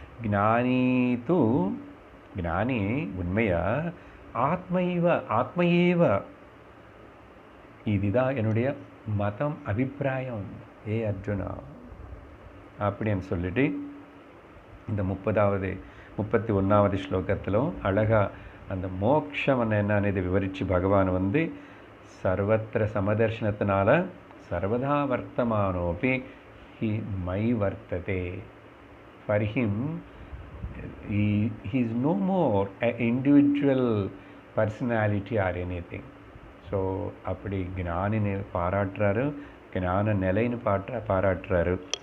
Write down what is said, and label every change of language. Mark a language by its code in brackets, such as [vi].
[ta] ஞானி தூ, ஞானி உண்மையா ஆத்மைவ, ஆத்மையேவ, இதுதான் என்னுடைய மதம், அபிப்பிராயம் ஏ அர்ஜுனா அப்படின்னு சொல்லிட்டு இந்த 31வது ஸ்லோகத்திலும் அழகாக அந்த மோக்ஷம் என்னன்னு இதை விவரித்து பகவான் வந்து [sa] சர்வத்திர சமதர்ஷனத்தினால சர்வதா வர்த்தமானோபி ஹி மை வர்த்ததே. [en] For him he is no more an individual personality or anything. [ta] So அப்படி ஞானின்னு பாராட்டுறாரு, ஞான நிலைன்னு பாராட்டுறாரு.